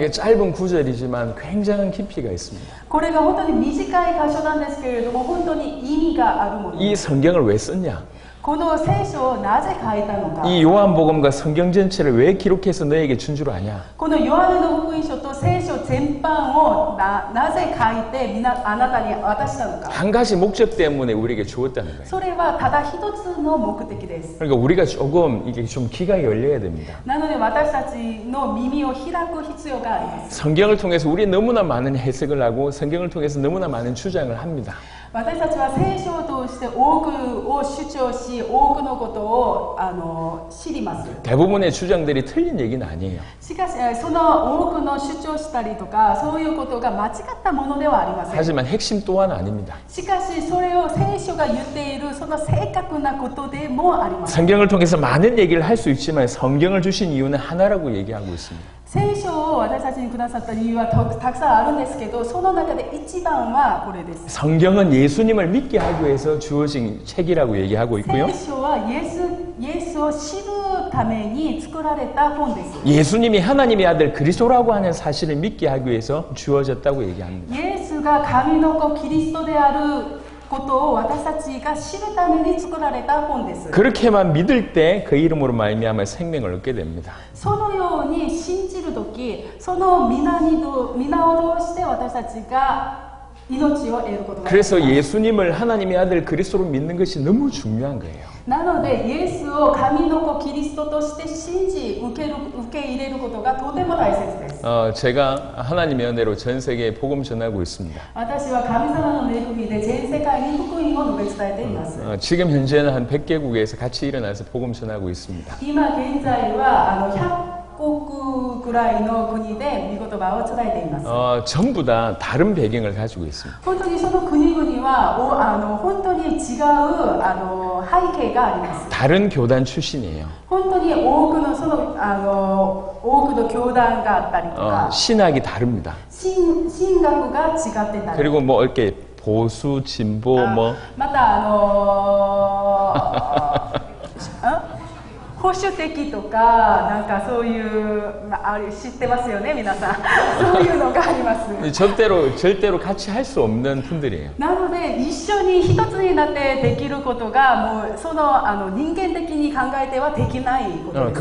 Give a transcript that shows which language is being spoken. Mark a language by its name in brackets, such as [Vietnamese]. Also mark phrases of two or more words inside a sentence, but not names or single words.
[Korean] 이게 짧은 구절이지만 굉장한 깊이가 있습니다. [Japanese] これが本当に短い箇所なんですけれども本当に意味があるもの。 [Korean] 이 성경을 왜 썼냐? [Japanese] この聖書をなぜ書いたのか。 [Korean] 이 요한복음과 성경 전체를 왜 기록해서 너에게 준 줄 아냐? [Japanese] このヨハネの福音書と聖書全般をなぜ書いてあなたに渡したのか。 [Korean] 한 가지 목적 때문에 우리에게 주었다는 거예요. [Japanese] それはただ一つの目的です。 [Korean] 그러니까 우리가 조금 이게 좀 귀가 열려야 됩니다. [Japanese] なので私たちの耳を開く必要があります。 [Korean] 성경을 통해서 우리 너무나 많은 해석을 하고 성경을 통해서 너무나 많은 주장을 합니다. [Japanese] 私たちは聖書を通して多くを主張し多くのことを知ります。 [Korean] 대부분의 주장들이 틀린 얘기는 아니에요. [Japanese] しかしその多くの主張したりとかそういうことが間違ったものではありません。 [Korean] 하지만 핵심 또한 아닙니다. [Japanese] しかしそれを聖書が言っているその正確なことでもありません。 [Korean] 성경을 통해서 많은 얘기를 할 수 있지만 성경을 주신 이유는 하나라고 얘기하고 있습니다. [Japanese] 聖書を私たちにくださった理由はたくさんあるんですけどその中で一番はこれです。 [Korean] 성경은 예수님을 믿게 하기 위해서 주어진 책이라고 얘기하고 있고요. [Japanese] 聖書はイエスを知るために作られた本です。 [Korean] 예수님이 하나님의 아들 그리스도라고 하는 사실을 믿게 하기 위해서 주어졌다고 얘기합니다. [Japanese] イエスが神の子キリストであることを私たちが知るために作られた本です。 [Korean] 그렇게만 믿을 때 그 이름으로 말미암아 생명을 얻게 됩니다. [Japanese] そのように信じるとき、その皆を通して私たちが命を得ることができます。 [Korean] 그래서 예수님을 하나님의 아들 그리스도로 믿는 것이 너무 중요한 거예요. [Japanese] なのでイエスを神の子キリストとして信じ受け入れることがとても大切です。 [Korean] 제가 하나님의 은혜로 전 세계에 복음 전하고 있습니다. [Japanese] 私は神様の恵みで全世界に福音を述べ伝えています。 [Korean] 지금 현재는 한 100개국에서 같이 일어나서 복음 전하고 있습니다. [Japanese] 今現在は100国くらいの国で御言葉を伝えています。 [Korean] 전부 다 다른 배경을 가지고 있습니다. [Japanese] 本当にその国々は本当に違う背景があります。 [Korean] 다른 교단 출신이에요. [Japanese] 本当に多くの教団があったりとか、 [Korean] 신학이 다릅니다. [Japanese] 神学が違ってたり、 [Korean] 그리고 뭐 이렇게 보수, 진보 뭐 [Japanese] また保守的とかなんかそういうあれ知ってますよね皆さんそういうのがあります。 [Korean] 절대로 같이 할 수 없는 분들이에요. [Japanese] なので一緒に一つになってできることがもうその人間的に考えてはできないことです。